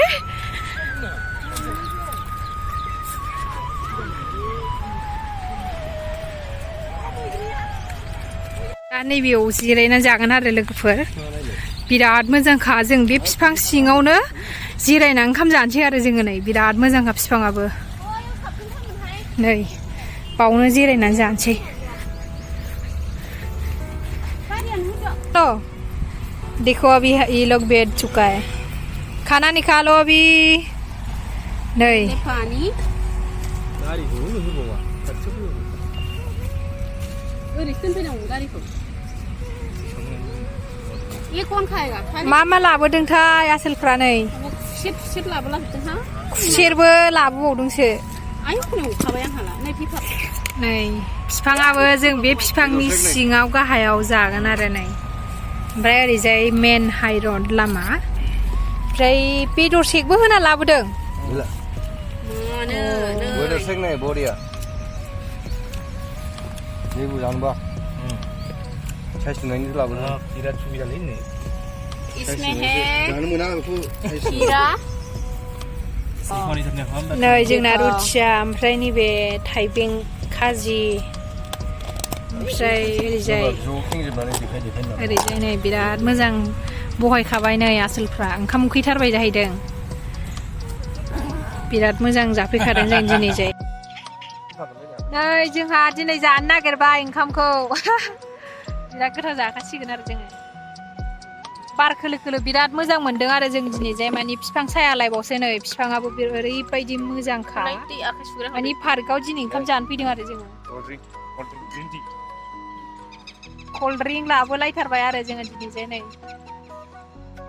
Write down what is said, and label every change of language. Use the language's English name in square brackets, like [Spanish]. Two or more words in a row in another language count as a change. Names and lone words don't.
[Bodo] दा नैबेयाव जिरायनानै जागोन आरो लोगोफोर बिराद मोजांखा जों बे बिफां सिङावनो जिरायनानै ओंखाम जानोसै आरो जोङो नै बिराद मोजांखा बिफाङाबो नै बावनो जिरायनानै जानोसै [Hindi] तो देखो अभी ये लोग बैठ चुका है खाना निकालो अभी नहीं पानी ये कौन खाएगा [Bodo] मा लाबोदोंथाय आसोलफ्रा नै खुसेरबो लाबोबावदोंसो नै बिफाङाबो जों बे बिफांनि सिङाव गाहायाव जागोन आरो नै ओमफ्राय ओरैजाय मेन हाइरड लामा ओमफ्राय बेदर सेकबो होना लाबोदों बेदर सेक नै बरिया जेबो जानोबा साइसनायनि लाबोदों बिराद सुबिदालै नै [Hindi] इसमें है खीरा [Bodo] नै जोंना रुथिया ओमफ्राय नैबे थाइबें खाजि ओमफ्राय ओरैजाय नै बिराद मोजां बहायखाबाय नै आसोलफ्रा ओंखाम उखैथारबाय जाहैदों बिराद मोजां जाफैखादों जों दिनैजाय नै जोंहा दिनै जानो नागिरबाय ओंखामखौ बिराद गोथाव जाखासिगोन आरो जोङो बार खोलो खोलो बिराद मोजां मोनदों आरो जों दिनैजाय माने बिफां सायालायबावसो नै बिफाङाबो ओरैबायदि मोजांखा माने पार्कआव दिनै ओंखाम जानो फैदों आरो जोङो [English] cold drink [Bodo] लाबोलायथारबाय आरो जोङो दिनैजाय नै